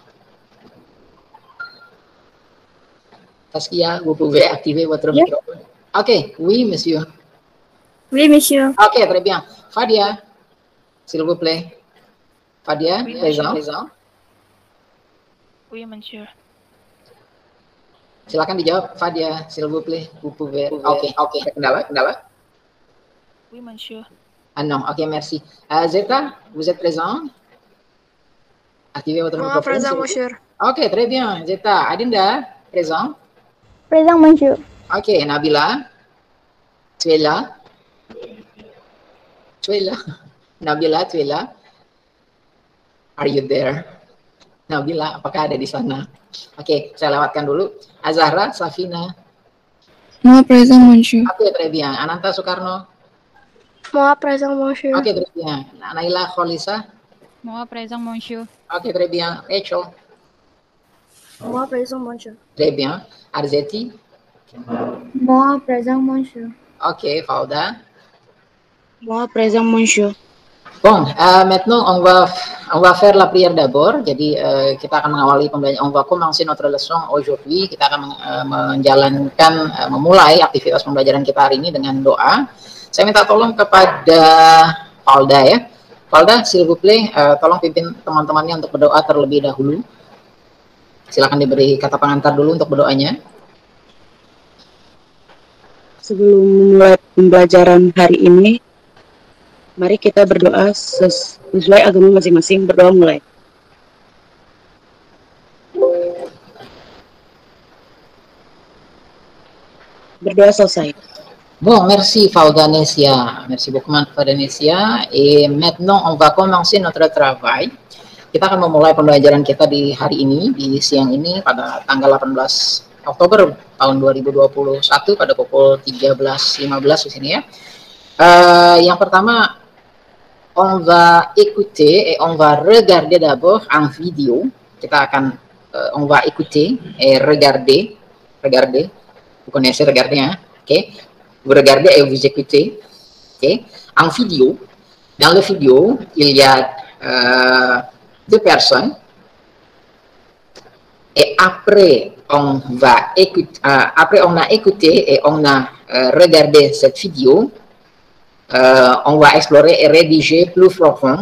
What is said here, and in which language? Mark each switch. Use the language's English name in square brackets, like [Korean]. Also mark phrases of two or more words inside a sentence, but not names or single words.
[French] Saskia, vous pouvez activer votre microphone. Ok, oui, monsieur. Oui, monsieur. Ok, très bien. Fadia, s'il vous plaît. Fadia, Oui, présent. Oui, monsieur. [Indonesian] Silakan dijawab, Fadia, [French] s'il vous plaît. Vous pouvez. Ok. [Indonesian] Kendala? [French] Oui, monsieur. Ah non, ok, merci. Zeta, vous êtes présent? Activez votre microphone. Présent, monsieur. Ok, très bien. Zeta, Adinda, présent? Présent, monsieur. Ok, Nabila, tu es là? Nabila, tu es là? [English] Are you there? [Indonesian] Nabila, apakah ada di sana? Oke, saya lewatkan dulu. Azahra, Safina. [French] Moi, présent, monsieur. Oke, très bien. Ananta Soekarno. Moi, présent, monsieur. Oke, très bien. Naila Kholisa. Moi, présent, monsieur. Oke, très bien. Rachel. Moi, présent, monsieur. Très bien. Arzeti. Moi, présent, monsieur. Oke, Falda. Moi, présent, monsieur. Bon, maintenant on va faire la prière d'abord. [Indonesian] Jadi kita akan mengawali pembelajaran. [French] On va commencer notre leçon aujourd'hui. [Indonesian] Kita akan menjalankan memulai aktivitas pembelajaran kita hari ini dengan doa. Saya minta tolong kepada Falda ya. Falda, [French] s'il vous plaît, [Indonesian] tolong pimpin teman-temannya untuk berdoa terlebih dahulu. Silakan diberi kata pengantar dulu untuk berdoanya. Sebelum mulai pembelajaran hari ini, mari kita berdoa sesuai agama masing-masing. Berdoa mulai. Berdoa selesai. [French] Bon, merci Faudanesia. Merci beaucoup Faudanesia. Et maintenant, on va commencer notre travail. [Indonesian] Kita akan memulai pembelajaran kita di hari ini, di siang ini, pada tanggal 18 Oktober tahun 2021 pada pukul 13.15 di sini ya. Yang pertama, [French] on va écouter et on va regarder d'abord en vidéo. [Indonesian] Kita akan, [French] on va écouter et regarder. Vous connaissez regarder, hein? Ok. Vous regardez et vous écoutez. Ok. En vidéo. Dans le vidéo, il y a deux personnes. Et après, on va écouter, après on a écouté et on a regardé cette vidéo, on va explorer et rédiger plus profond.